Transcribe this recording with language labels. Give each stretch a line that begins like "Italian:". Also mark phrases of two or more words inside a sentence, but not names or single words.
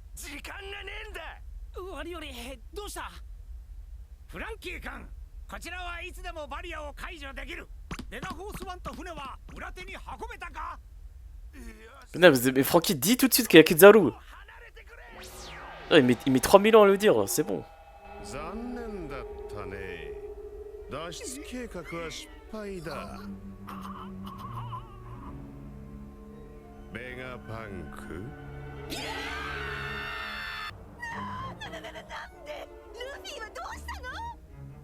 Japanese: 時間がねえんだ。ワリオリ、どうした？フランキー君、こちらはいつでもバリアを解除できる。メガフォースワンと船は裏手に運べたか？
French: Putain, mais Francky dit tout de suite qu'il y a Kizaru. Ah, il met 3000 ans à le dire, c'est bon.
Japanese: 残念だったね。脱出計画は失敗だ。ベガパンク。なんでルフィはどうしたの？